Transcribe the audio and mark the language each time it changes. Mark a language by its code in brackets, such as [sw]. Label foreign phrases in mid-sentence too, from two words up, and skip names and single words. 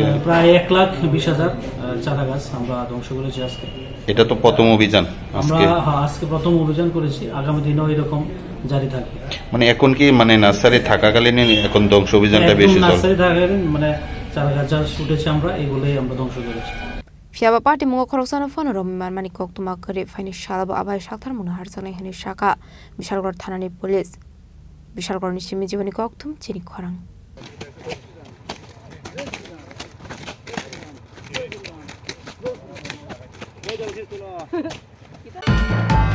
[bn] প্রায় 1,20,000 চারা গাছ আমরা ধ্বংস করেছি আজকে। এটা তো প্রথম অভিযান, আমরা আজকে প্রথম অভিযান করেছি, আগামী দিনেও এরকম জারি থাকবে। মানে এখন কি মানে নার্সারি থাকাকালীন এখন ধ্বংস অভিযানটা বেশি চলে? নার্সারি থাকাকালীন মানে চারা গাছ যা উঠেছে আমরা এগুলোই আমরা ধ্বংস করেছি। [trp] Fiaba party Mungo Khorang Phanorami Manmani Koktuma Kare Fini Shalabo Abai Shaktar Munahar Sane Hini Shaka Bishalgor Thanani Police Bishalgor Nishimi Jivani Koktum Chini Khorang